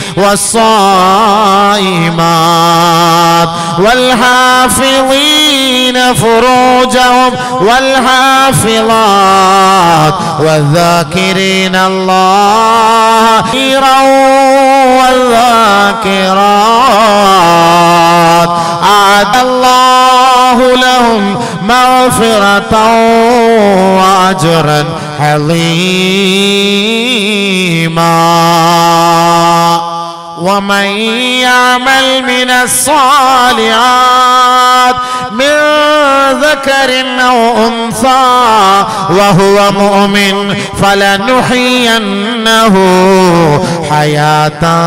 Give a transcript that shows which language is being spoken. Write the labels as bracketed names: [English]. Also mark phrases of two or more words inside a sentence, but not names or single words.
[Arabic] والصائمات والحافظين فروجهم والحافظات والذاكرين الله كثيرا والذاكرات أعد الله لهم مغفرة وأجرا അളീമാ ومن يعمل من الصالحات من ذكر أو أنثى وهو مؤمن فلنحيينه حياة